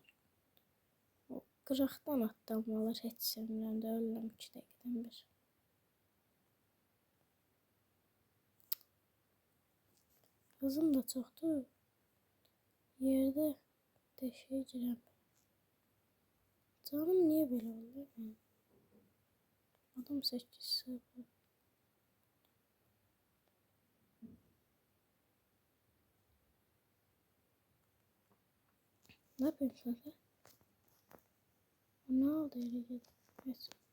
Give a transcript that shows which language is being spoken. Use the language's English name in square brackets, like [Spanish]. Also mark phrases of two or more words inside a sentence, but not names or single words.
[Azerbaijani] O qıraqdan atlanmalar heç sevmirəm də, ölürəm 2 dəqiqədən bir. Hızım da çoxdur. Yerdə deşiyə girəm. Canım niye belə oldu? Adam 8-0. [Turkish] Ne yapıyorsun sen? Ne oldu öyle gel. Evet.